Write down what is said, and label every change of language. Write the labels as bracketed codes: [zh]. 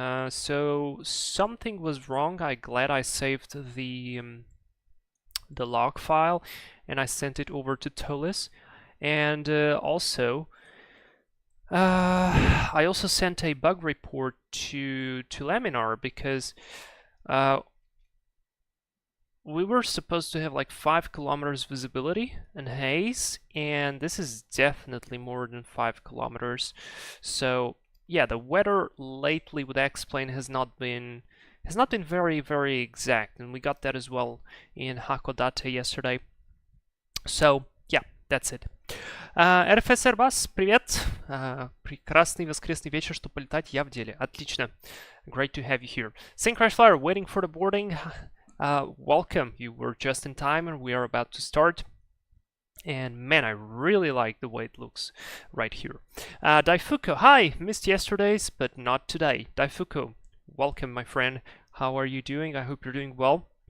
[en] So something was wrong. I'm glad I saved the log file and I sent it over to Toliss, and also I also sent a bug report to Laminar, because we were supposed to have like 5 kilometers visibility and haze, and this is definitely more than 5 kilometers. So yeah, the weather lately with X-Plane has not been very exact, and we got that as well in Hakodate yesterday. So yeah, that's it. [ru] РФС Airbus, привет! Прекрасный воскресный вечер, чтобы полетать, я в деле. Отлично. [en] Great to have you here. Sync Crash Flyer, waiting for the boarding. Welcome. You were just in time, and we are about to start. And man, I really like the way it looks right here. Daifuku, hi! Missed yesterday's, but not today. Daifuku, welcome, my friend. How are you doing? I hope you're doing well.